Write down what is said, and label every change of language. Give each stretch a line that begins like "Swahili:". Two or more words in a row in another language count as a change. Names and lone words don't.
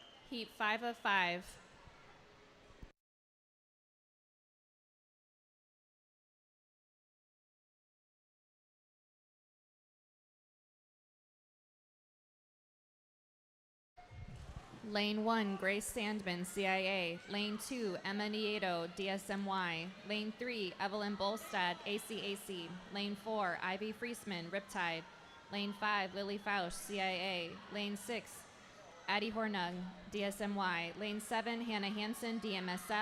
English: Heat 5 of 5. Lane 1, Grace Sandman, CIA. Lane 2, Emma Nieto, DSMY. Lane 3, Evelyn Bolstad, ACAC. Lane 4, Ivy Friesman, Riptide. Lane 5, Lily Fausch, CIA. Lane 6, Addie Hornung, DSMY. Lane 7, Hannah Hansen, DMSF.